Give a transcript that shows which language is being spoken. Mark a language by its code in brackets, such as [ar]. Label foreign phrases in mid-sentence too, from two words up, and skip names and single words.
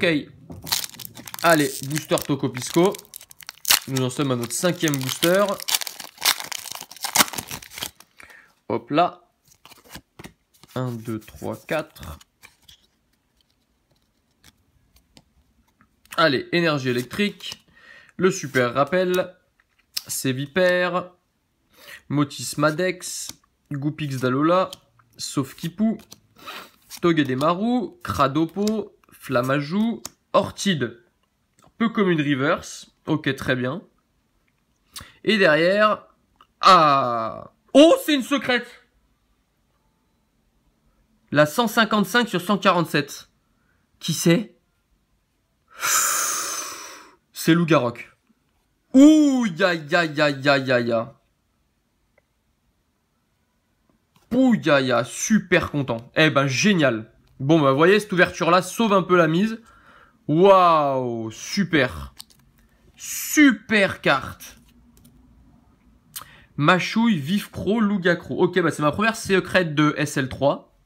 [fr] Allez, booster Tokopisco. Nous en sommes à notre 5e booster. Hop là. 1, 2, 3, 4. Allez, énergie électrique. Le super rappel. Sévipère. Motis Madex, Goupix d'Alola, Sauf-Kipu, Togedemaru, Cradopo, Flamajou, Orchid, peu commune reverse, ok très bien. Et derrière, ah, oh c'est une secrète. La 155 sur 147. Qui c'est? C'est Lougarok. Ouh, ya ya ya ya ya ya. Pouya, super content. Eh ben, génial. Bon, bah, vous voyez, cette ouverture-là sauve un peu la mise. Waouh, super. Super carte. Machouille, Vif-Cro, Lougacro. Ok, bah, c'est ma première secrète de SL3.